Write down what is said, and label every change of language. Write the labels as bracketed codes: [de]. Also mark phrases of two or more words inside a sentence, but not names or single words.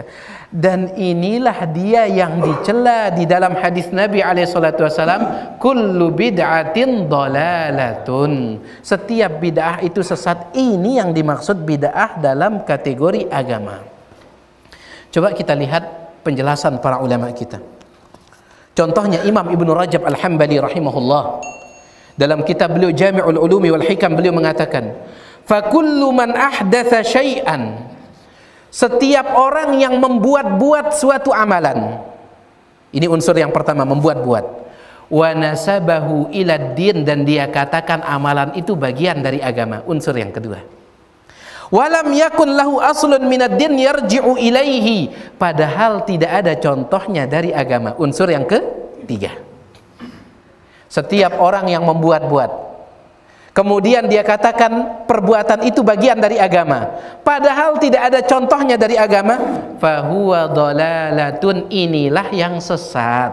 [id] Dan inilah dia yang dicela di dalam hadis Nabi SAW, [ar] كل بدعة ضلالة, [id] setiap bid'ah itu sesat. Ini yang dimaksud bid'ah dalam kategori agama. Coba kita lihat penjelasan para ulama kita. Contohnya Imam Ibnu Rajab Al-Hambali rahimahullah, dalam kitab beliau Jami'ul Ulumi wal Hikam, beliau mengatakan, [ar] فكل من أحدث شيئا, [id] setiap orang yang membuat-buat suatu amalan. Ini unsur yang pertama, membuat-buat. [ar] ونسبه إلى الدين, [id] dan dia katakan amalan itu bagian dari agama. Unsur yang kedua. [ar] ولم يكن له أصل من الدين يرجع إليه, [id] padahal tidak ada contohnya dari agama. Unsur yang ketiga. Setiap orang yang membuat-buat, kemudian dia katakan perbuatan itu bagian dari agama, padahal tidak ada contohnya dari agama, [ar] فهو ضلالة, [id] inilah yang sesat.